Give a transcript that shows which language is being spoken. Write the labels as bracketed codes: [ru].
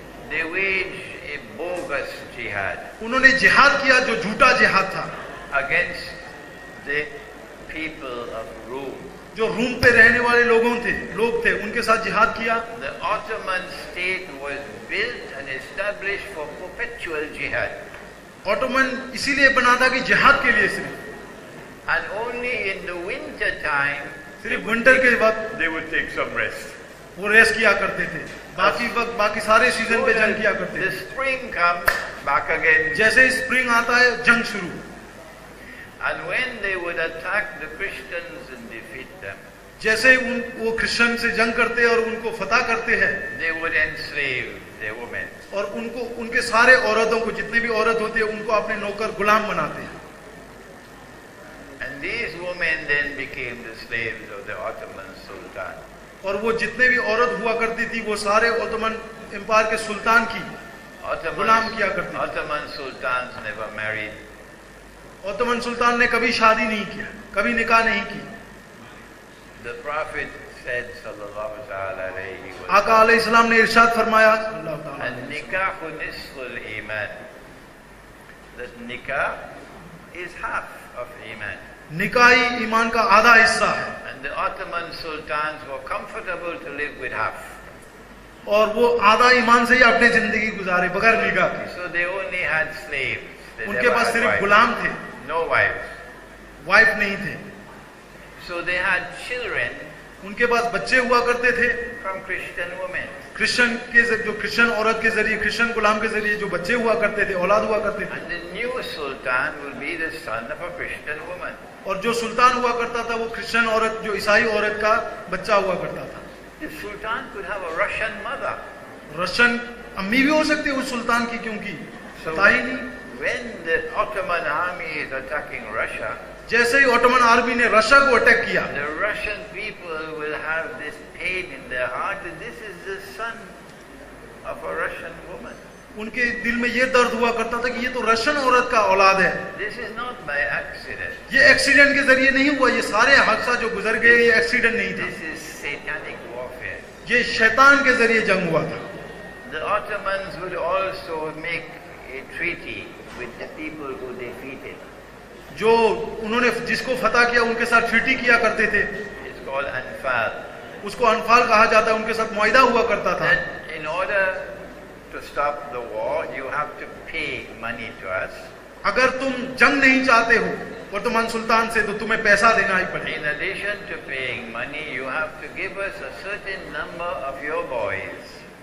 [en] They waged a bogus jihad [hi] उन्होंने जिहाद किया जो झूठा जिहाद था, [en] against the people of Rome. [hi] जो रूम पे रहने वाले लोग थे, उनके साथ जिहाद किया। [en] The Ottoman state was built and established for perpetual jihad. [hi] Ottoman इसीलिए बना था कि जिहाद के लिए सिर्फ, [en] And only in the winter time [hi] सिर्फ विंटर के वक्त [en] they would take some rest. [hi] वो रेस्ट किया करते थे, बाकी वक्त बाकी सारे सीजन पे जंग किया करते [en] The spring comes back again. [hi] जैसे ही स्प्रिंग आता है, जंग शुरू। [en] And when they would attack the Christians and defeat them, [hi] जैसे ही वो क्रिश्चियन से जंग करते हैं और उनको फतह करते हैं, [en] they would enslave their women. [hi] और उनके सारे औरतों को, जितने भी औरत होते हैं, उनको अपने नौकर गुलाम बनाते हैं। [en] And these women then became the slaves of the Ottoman Sultan. [hi] और वो जितने भी औरत हुआ करती थी, वो सारे ऑटोमन एम्पायर के सुल्तान की गुलाम किया करती थी। [en] Ottoman sultans never married. [hi] Ottoman सुल्तान ने कभी शादी नहीं किया, कभी निकाह नहीं की। [en] The Prophet said, sallallahu ta'ala alayhi wa [hi] आका अलैहिस्सलाम ने इरशाद फरमाया, [ar] An-nikahu nisful iman. [en] That nikah is half of iman. [hi] निकाह ही ईमान का आधा हिस्सा है। [en] And And the Ottoman sultans were comfortable to live with half. [hi] और वो आधा ईमान से ही अपनी जिंदगी गुजारे बगैर निगाह के। [en] So they only had slaves. They [hi] उनके [en] never [hi] पास [en] had [hi] सिर्फ [en] wives. [hi] गुलाम थे, [en] No wives. [hi] वाइफ नहीं थे। [en] So they had children [hi] उनके पास बच्चे हुआ करते थे [en] from Christian women. [hi] क्रिश्चियन के जो क्रिश्चियन औरत के जरिए, क्रिश्चियन गुलाम के जरिए जो बच्चे हुआ करते थे, औलाद हुआ करते थे। [en] And the new sultan will be the son of a Christian woman. [hi] और जो सुल्तान हुआ करता था वो क्रिश्चियन औरत, जो ईसाई औरत का बच्चा हुआ करता था। [en] The sultan could have a Russian mother. [hi] Russian अम्मी भी हो सकती है उस सुल्तान की, क्योंकि [en] So [hi] पता ही नहीं। [en] when the Ottoman army is attacking Russia, [hi] जैसे ही ऑटोमन आर्मी ने रशिया को अटैक किया, [en] the Russian people will have this pain in their heart that this is the son of a Russian woman. [hi] उनके दिल में ये दर्द हुआ करता था कि ये तो रशियन औरत का औलाद है। [en] This is not by accident. [hi] ये एक्सीडेंट के जरिए नहीं हुआ, ये सारे हादसा जो गुजर गए ये एक्सीडेंट नहीं था, [en] This is satanic warfare. [hi] ये शैतान के जरिए जंग हुआ था। [en] The Ottomans would also make a treaty with the people who defeated. [hi] जो उन्होंने जिसको फतह किया उनके साथ ट्रीटी किया करते थे, [en] It's called Anfal. [hi] उसको अनफाल कहा जाता है। उनके साथ मुआहिदा हुआ करता था [en] That in order to stop the war, you have to pay money to us. [hi] अगर तुम जंग नहीं चाहते हो वर्तमान सुल्तान से तो तुम्हें पैसा देना ही पड़ेगा। [en] In addition to paying money, you have to give us a certain number of your boys.